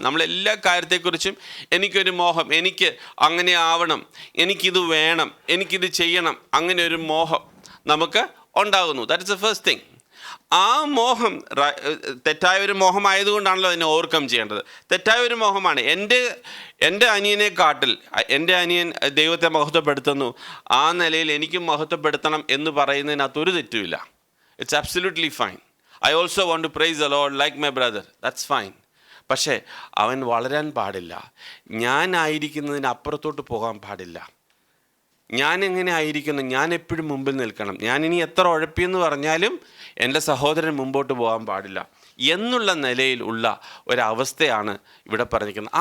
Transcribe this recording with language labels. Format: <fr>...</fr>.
<ml>നമ്മളെല്ലാ കാര്യത്തെക്കുറിച്ചും എനിക്കൊരു മോഹം, എനിക്ക് അങ്ങനെ ആവണം, എനിക്കിത് വേണം, എനിക്കിത് ചെയ്യണം, അങ്ങനെ ഒരു മോഹം നമുക്ക് ഉണ്ടാകുന്നു.</ml> <en>That is the first thing.</en> <ml>ആ മോഹം തെറ്റായ ഒരു മോഹമായതുകൊണ്ടാണല്ലോ അതിനെ ഓവർകം ചെയ്യേണ്ടത്. തെറ്റായ ഒരു മോഹമാണ്. എൻ്റെ അനിയനെ കാട്ടിൽ എൻ്റെ അനിയൻ ദൈവത്തെ മഹത്വപ്പെടുത്തുന്നു, ആ നിലയിൽ എനിക്കും മഹത്വപ്പെടുത്തണം എന്ന് പറയുന്നതിനകത്തൊരു തെറ്റുമില്ല.</ml> <en>It's absolutely fine. I also want to praise the Lord like my brother. That's fine.</en> <ml>പക്ഷേ അവൻ വളരാൻ പാടില്ല. ഞാനായിരിക്കുന്നതിന് അപ്പുറത്തോട്ട് പോകാൻ പാടില്ല. ഞാൻ എങ്ങനെ ആയിരിക്കുന്നു, ഞാൻ എപ്പോഴും മുമ്പിൽ നിൽക്കണം. ഞാനിനി എത്ര ഉഴപ്പിയെന്ന് പറഞ്ഞാലും എൻ്റെ സഹോദരൻ മുമ്പോട്ട് പോകാൻ പാടില്ല എന്നുള്ള നിലയിൽ ഉള്ള ഒരവസ്ഥയാണ് ഇവിടെ പറഞ്ഞിരിക്കുന്നത്.</ml>